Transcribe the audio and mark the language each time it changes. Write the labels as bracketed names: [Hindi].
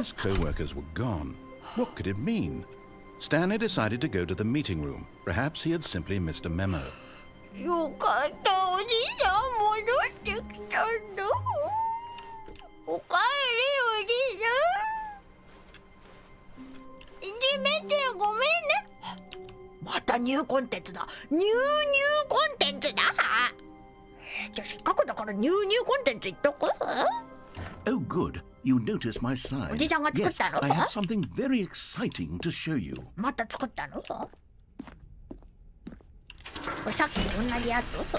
[English] his co-workers were gone. What could it mean? Stanley decided to go to the meeting room. Perhaps he had simply missed a memo. [Japanese] よかった、おじさん戻ってきたんだ。おかえり、おじさん。いじめてごめんね。またニューコンテンツだ。ニューコンテンツだ。じゃあせっかくだからニューコンテンツ言っとく。 [English] Oh, good. You noticed my sign. [Japanese] おじさんが作っ [English] Yes, [Japanese] たの？ [English] I have something very exciting to show you. [Japanese] また作ったの？これさっきと同じやつ？